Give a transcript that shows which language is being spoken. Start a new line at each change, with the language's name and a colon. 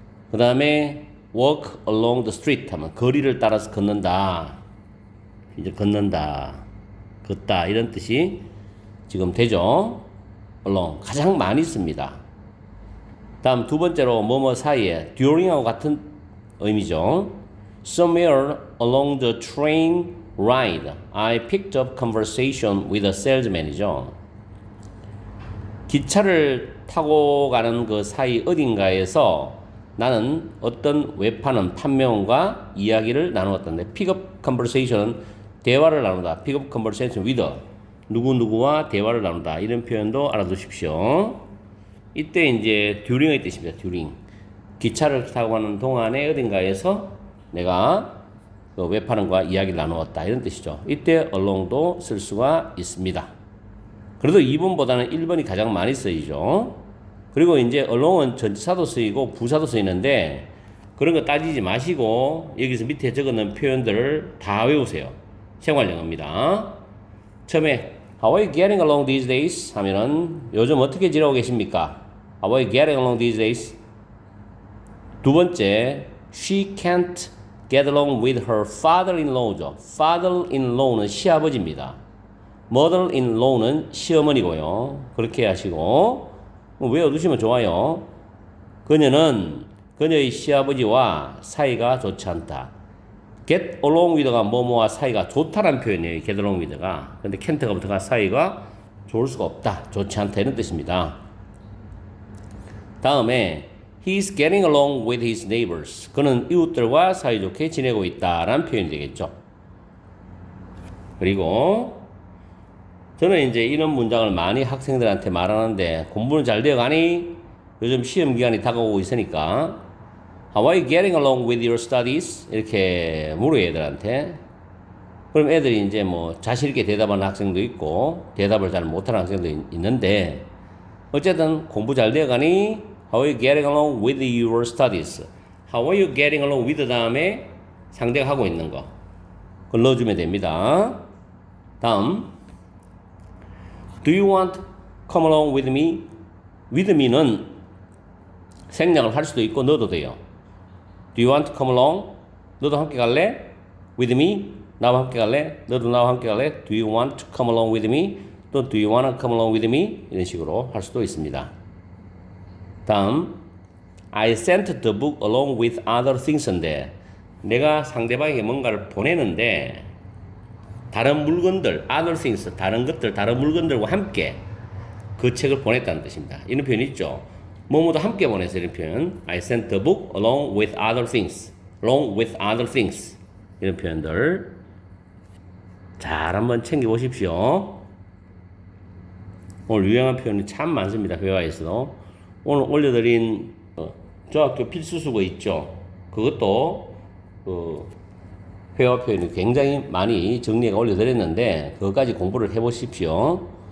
Korean: 그 다음에
English: walk along the street
Korean: 하면 거리를 따라서 걷는다. 이제 걷는다, 걷다 이런 뜻이 지금 되죠. along 가장 많이 씁니다. 다음 두 번째로 뭐뭐 사이에 during하고 같은 의미죠.
English: Somewhere along the train ride, I picked up conversation with a salesman이죠.
Korean: 기차를 타고 가는 그 사이 어딘가에서 나는 어떤 외파는 판매원과 이야기를 나누었던데
English: pick up conversation
Korean: 은 대화를 나누다.
English: pick up conversation with
Korean: 누구누구와 대화를 나누다. 이런 표현도 알아두십시오. 이때 이제 during의 뜻입니다. during. 기차를 타고 가는 동안에 어딘가에서 내가 그 웹하는과 이야기를 나누었다 이런 뜻이죠. 이때 along도 쓸 수가 있습니다. 그래도 2번보다는 1번이 가장 많이 쓰이죠. 그리고 이제 along은 전치사도 쓰이고 부사도 쓰이는데 그런 거 따지지 마시고 여기서 밑에 적어놓은 표현들을 다 외우세요. 생활영어입니다.
English: 처음에 How are you getting along these days?
Korean: 하면은 요즘 어떻게 지내고 계십니까?
English: How are you getting along these days?
Korean: 두 번째,
English: She can't get along with her father-in-law죠.
Korean: father-in-law는 시아버지입니다. mother-in-law는 시어머니고요. 그렇게 하시고 외워두시면 좋아요. 그녀는 그녀의 시아버지와 사이가 좋지 않다. get along with가 뭐뭐와 사이가 좋다라는 표현이에요.
English: get along with가.
Korean: 근데 can't가 부터가 사이가 좋을 수가 없다. 좋지 않다 이런 뜻입니다.
English: 다음에 He's getting along with his neighbors.
Korean: 그는 이웃들과 사이좋게 지내고 있다라는 표현이 되겠죠. 그리고 저는 이제 이런 문장을 많이 학생들한테 말하는데 공부는 잘 되어가니? 요즘 시험 기간이 다가오고 있으니까
English: How are you getting along with your studies?
Korean: 이렇게 물어요, 애들한테. 그럼 애들이 이제 뭐 자신있게 대답하는 학생도 있고 대답을 잘 못하는 학생도 있는데 어쨌든 공부 잘 되어가니?
English: How are you getting along with your studies? How are you getting along with
Korean: 다음에 상대가 하고 있는 거. 그걸 넣어주면 됩니다.
English: 다음 Do you want to come along with me?
Korean: With me는 생략을 할 수도 있고 넣어도 돼요.
English: Do you want to come along?
Korean: 너도 함께 갈래?
English: With me?
Korean: 나와 함께 갈래? 너도 나와 함께 갈래?
English: Do you want to come along with me? 또 Do you want to come along with me?
Korean: 이런 식으로 할 수도 있습니다. 다음
English: I sent the book along with other things
Korean: 인데 내가 상대방에게 뭔가를 보내는데 다른 물건들, other things, 다른 것들, 다른 물건들과 함께 그 책을 보냈다는 뜻입니다. 이런 표현 있죠. 뭐뭐도 함께 보내서 이런 표현
English: I sent the book along with other things, along with other things
Korean: 이런 표현들 잘 한번 챙겨보십시오. 오늘 유용한 표현이 참 많습니다. 회화에서도 오늘 올려드린 중학교 필수수거 있죠. 그것도 회화 표현이 굉장히 많이 정리해 올려드렸는데 그것까지 공부를 해보십시오.